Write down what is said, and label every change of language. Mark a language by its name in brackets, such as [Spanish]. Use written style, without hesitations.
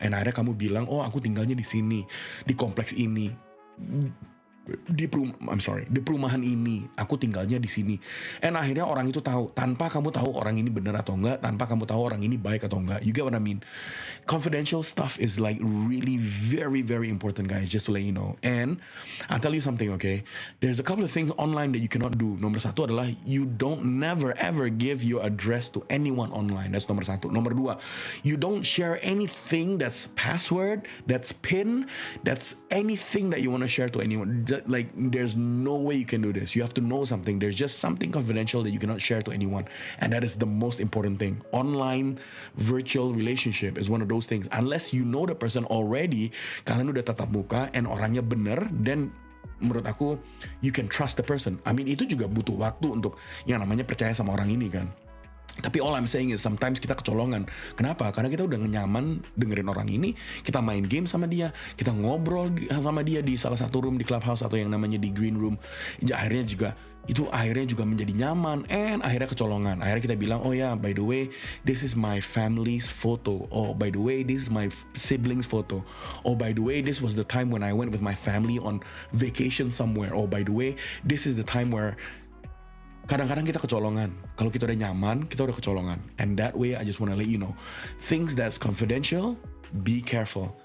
[Indonesian] And akhirnya kamu bilang, oh aku tinggalnya di sini, di kompleks ini, di perumahan ini, aku tinggalnya di sini. And akhirnya orang itu tahu, tanpa kamu tahu orang ini benar atau enggak, tanpa kamu tahu orang ini baik atau enggak. [English] You get what I mean? Confidential stuff is like really very, very important, guys, just to let you know. And I'll tell you something, okay? There's a couple of things online that you cannot do. [Indonesian] Nomor 1 adalah, [English] you don't never ever give your address to anyone online. That's [Indonesian] nomor 1. Nomor 2, [English] you don't share anything that's password, that's PIN, that's anything that you want to share to anyone. Like, there's no way you can do this. You have to know something. There's just something confidential that you cannot share to anyone, and that is the most important thing. Online virtual relationship is one of those things. Unless you know the person already, [Indonesian] kalian udah tatap muka [English] and [Indonesian] orangnya bener, [English] then [Indonesian] menurut aku [English] you can trust the person. I mean, [Indonesian] itu juga butuh waktu untuk yang namanya percaya sama orang ini kan. Tapi [English] all I'm saying is sometimes [Indonesian] kita kecolongan. Kenapa? Karena kita udah nyaman dengerin orang ini, kita main game sama dia, kita ngobrol sama dia di salah satu room di clubhouse atau yang namanya di green room. Akhirnya juga menjadi nyaman, and akhirnya kecolongan. Akhirnya kita bilang, oh ya, [English] by the way, this is my family's photo. Oh, by the way, this is my siblings photo. Oh, by the way, this was the time when I went with my family on vacation somewhere. Oh, by the way, this is the time where [Indonesian] kadang-kadang kita kecolongan. Kalau kita udah nyaman, kita udah kecolongan. [English] And that way I just wanna let you know, things that's confidential, be careful.